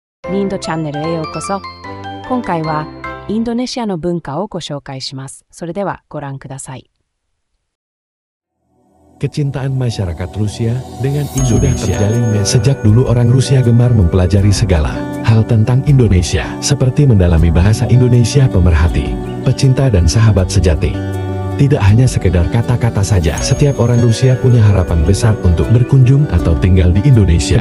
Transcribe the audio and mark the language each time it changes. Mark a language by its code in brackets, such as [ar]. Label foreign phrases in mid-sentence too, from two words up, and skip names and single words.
[ja] ニンドチャンネルへようこそ。今回はインドネシアの文化をご紹介します。それではご覧ください。 [id] Kecintaan masyarakat Rusia dengan Indonesia terjalin sejak dulu. Orang Rusia gemar mempelajari segala hal tentang Indonesia, seperti mendalami bahasa Indonesia. Pemerhati, pecinta dan sahabat sejati. Tidak hanya sekedar kata-kata saja, setiap orang Rusia punya harapan besar untuk berkunjung atau tinggal di Indonesia.